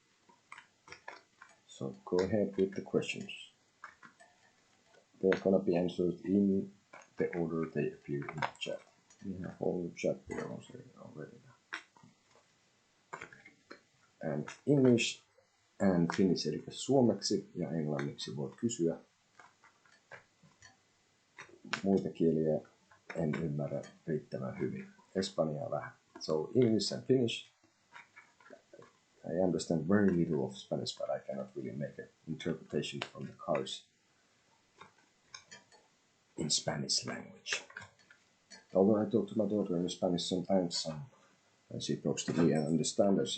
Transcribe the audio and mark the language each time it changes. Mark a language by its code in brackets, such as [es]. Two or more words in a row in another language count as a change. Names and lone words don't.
[en] So go ahead with the questions. They're gonna be answered in the order they appear in the chat. We have whole chat there also already. And English and Finnish, [fi] eli suomeksi ja englanniksi voit kysyä. Muita kieliä en ymmärrä riittävän hyvin. Espanjaa vähän. [en] So English and Finnish. I understand very little of Spanish, but I cannot really make an interpretation from the cards in Spanish language. Although I talk to my daughter in Spanish sometimes, and she talks to me and understands her.